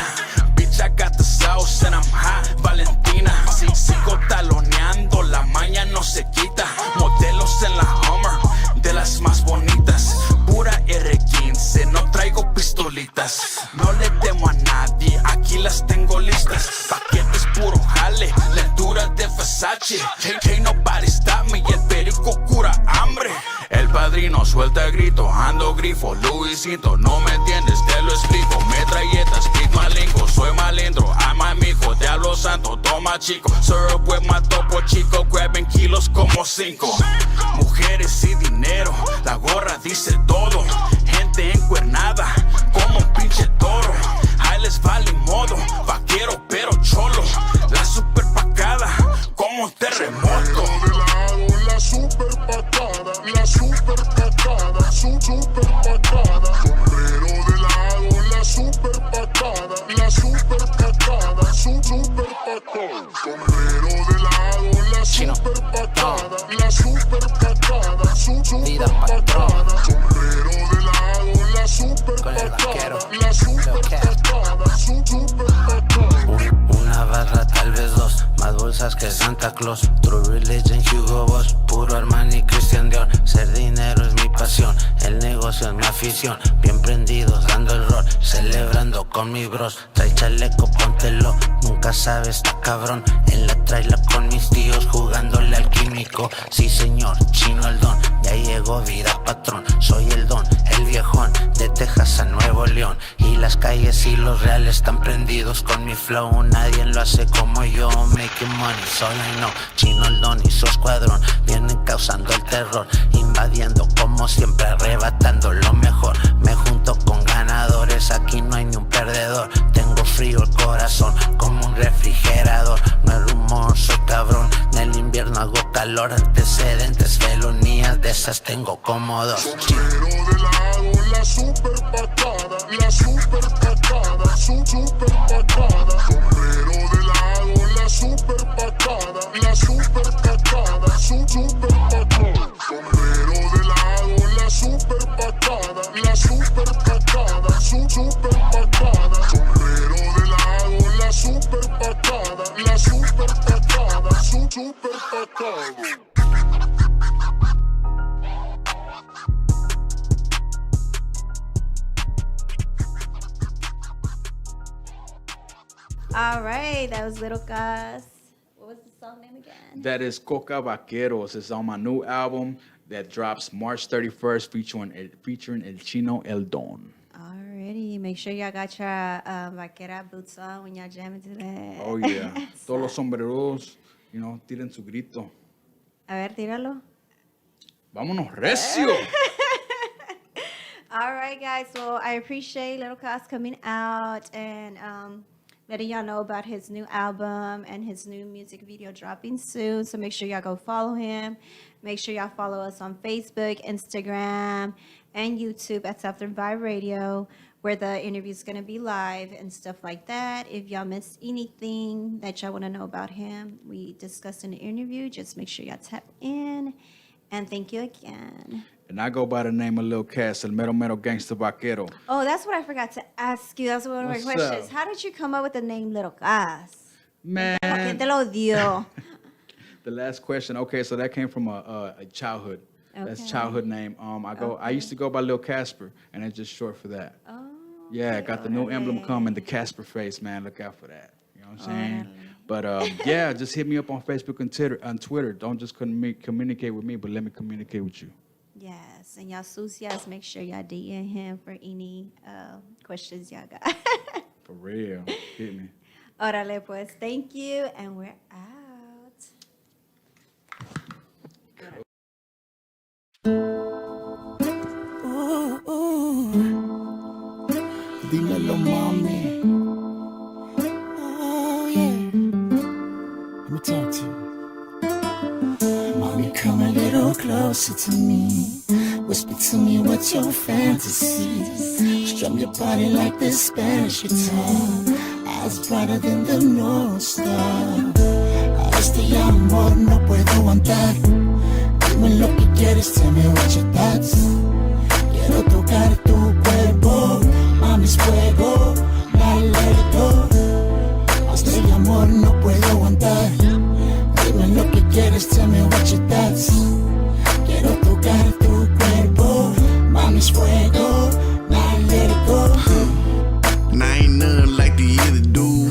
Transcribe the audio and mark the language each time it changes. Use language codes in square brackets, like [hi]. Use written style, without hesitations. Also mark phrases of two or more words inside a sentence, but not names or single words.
[en] Bitch, I got the sauce and I'm hot, Valentina. [es] Sigo taloneando, la maña no se quita. Modelos en la Hummer, de las más bonitas. Pura R15, no traigo pistolitas. No le temo a nadie, aquí las tengo listas. Paquetes puro jale, la altura de Versace. [en] Can't nobody stop me, [es] el perico cura hambre. El padrino suelta el grito, ando grifo, Luisito, no me entiendes, te lo explico. Metralletas, speed malingo, soy malindro, ama mijo, diablo santo, toma chico. [en] Syrup with my topo chico, grabbing kilos como 5. [es] Mujeres y dinero, la gorra dice todo. Gente encuernada, como un pinche toro. Ahí les vale modo, vaquero pero cholo. La super pacada, como un terremoto. La super pacada, la super pacada, super pacada. Sombrero de lado, la super pacada, la super pacada, super pacada. Sombrero de lado, la super pacada, la super pacada, super pacada. Sombrero de lado, la super pacada, la super pacada, super pacada. Una barra, tal vez dos, más bolsas que Santa Claus. True Religion, Hugo Boss, puro Armani, Christian Dior. Ser dinero es mi pasión, el negocio es mi afición. Bien prendidos, dando el rol, celebrando con mis bros. Trae chaleco, póntelo, nunca sabes, está cabrón. En la traila con mis tíos, jugándole al químico. Sí señor, Chino el Don, ya llegó vida patrón. Soy el Don, el viejón, de Texas a Nuevo León. Y las calles y los reales están prendidos con mi flow. Nadie lo hace como yo, [en] making money, [es] solo [en] I know. [es] Chino el Don y su escuadrón vienen causando el terror, invadiendo como siempre, arrebatando lo mejor. Me junto con ganadores, aquí no hay ni un perdedor. Tengo frío el corazón como un refrigerador. No es rumor, soy cabrón, en el invierno hago calor. Antecedentes, felonías, de esas tengo como dos. Sombrero de lado, la super pacada, la super pacada, super pacada. Sombrero de lado, la super pacada, la super pacada, super pacada. Sombrero de lado, la super pacada, la super pacada, super pacada. Sombrero de lado, la super pacada, la super pacada, super pacada. [en] All right, that was Little Gus. What was the song name again? That is Coca Vaqueros. It's on my new album that drops March 31st, featuring El Chino El Don. Alrighty, make sure y'all got your vaquera boots on when y'all jamming to that. Oh yeah, [es] todos los sombreros, tiren su grito. A ver, tíralo. Vámonos recio. [en] All right, guys. Well, I appreciate Little Cos coming out and letting y'all know about his new album and his new music video dropping soon. So make sure y'all go follow him. Make sure y'all follow us on Facebook, Instagram, and YouTube at Southern Vibe Radio, where the interview is going to be live and stuff like that. If y'all missed anything that y'all want to know about him, we discussed in the interview. Just make sure y'all tap in. And thank you again. And I go by the name of Lil Cass, [es] El Mero Mero Gangsta Vaquero. [en] Oh, that's what I forgot to ask you. That's one of my questions. Up? How did you come up with the name Little Cos? Man. [es] ¿Quién te lo dio? [en] The last question. Okay, so that came from a childhood. Okay. That's childhood name. I used to go by Lil Casper, and it's just short for that. Oh. Yeah, I got the new emblem coming, the Casper face, man. Look out for that. You know what I'm saying? But yeah, just hit me up on Facebook and Twitter. Don't just communicate with me, but let me communicate with you. Yes, and y'all sucias, make sure y'all DM him for any questions y'all got. For real. Hit me. [es] Órale, pues. [en] Thank you, and we're out. Ooh, ooh. [es] Dímelo, mami. [en] Oh, yeah. Let me talk to you. Mommy, come a little closer to me. Whisper to me what's your fantasy. Strum your body like the Spanish guitar. Eyes brighter than the North Star. [es] A este amor no puedo aguantar. Dime lo que quieres, [en] tell me what your thoughts. [es] Quiero tocar tu cuerpo. Mami's fuego, [en] now let it go. [es] A este amor no puedo aguantar. Dime lo que quieres, [en] tell me what your thoughts. [es] Quiero tocar tu cuerpo, mami's fuego, [en] now let it go. Now ain't nothing like the other dude.